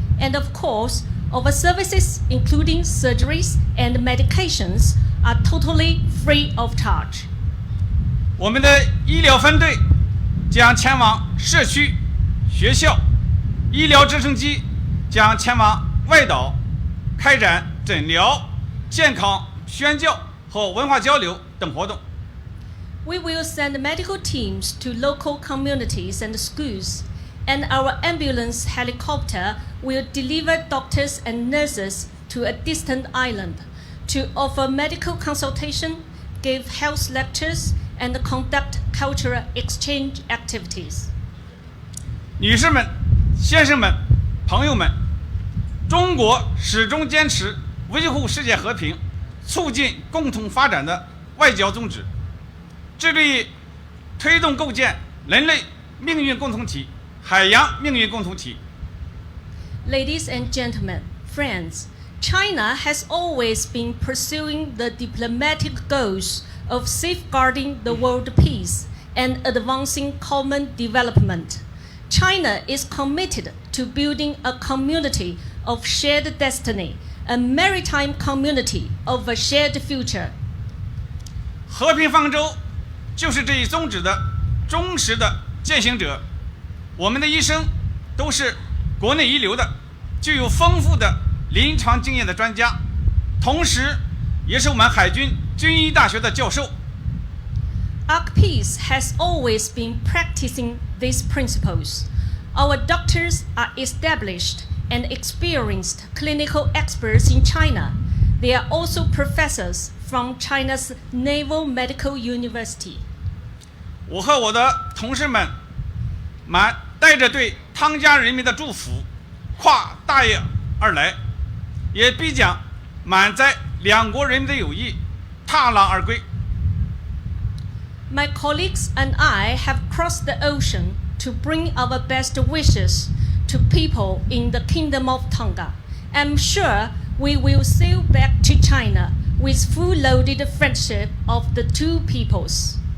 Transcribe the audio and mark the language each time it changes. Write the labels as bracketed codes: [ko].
[en] And of course, our services, including surgeries and medications, are totally free of charge. [zh] 我们的医疗分队将前往社区、学校，医疗直升机将前往外岛，开展诊疗、健康宣教和文化交流等活动。 [en] We will send medical teams to local communities and schools, and our ambulance helicopter will deliver doctors and nurses to a distant island to offer medical consultation, give health lectures, and conduct cultural exchange activities. [zh] 女士们、先生们、朋友们，中国始终坚持维护世界和平、促进共同发展的外交宗旨，致力于推动构建人类命运共同体、海洋命运共同体。 [en] Ladies and gentlemen, friends, China has always been pursuing the diplomatic goals of safeguarding the world peace and advancing common development. China is committed to building a community of shared destiny, a maritime community of a shared future. [zh] 和平方舟就是这一宗旨的忠实的践行者。我们的医生都是国内一流的，具有丰富的临床经验的专家，同时也是我们海军军医大学的教授。 [en] Ark Peace has always been practicing these principles. Our doctors are established and experienced clinical experts in China. They are also professors from China's Naval Medical University. [zh] 我和我的同事们带着对汤加人民的祝福，跨大洋而来，也必将载两国人民的友谊踏浪而归。 [en] My colleagues and I have crossed the ocean to bring our best wishes to people in the Kingdom of Tonga. I'm sure we will sail back to China with full-loaded friendship of the two peoples.